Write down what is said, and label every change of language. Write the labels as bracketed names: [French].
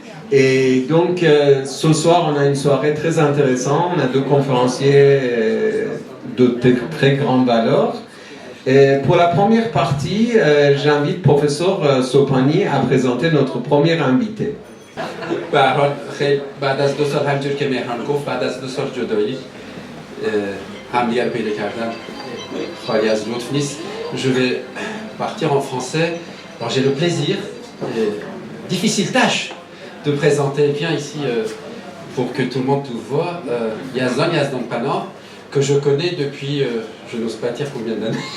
[French] Et donc, ce soir, on a une soirée très intéressante. On a 2 conférenciers de très grande valeur. Et pour la première partie, j'invite professeur Sopani à présenter notre premier invité. [Persian] به هر حال بعد از 2 سال همینجور که مهران گفت بعد از 2 سال جدایی همدیگر رو پیدا کردن خالی از لطف نیست. [French] Je vais partir en français. Alors j'ai le plaisir, difficile tâche de présenter bien ici pour que tout le monde tout voit Yazdan Yazdanpanor que je connais depuis je n'ose pas dire combien d'années.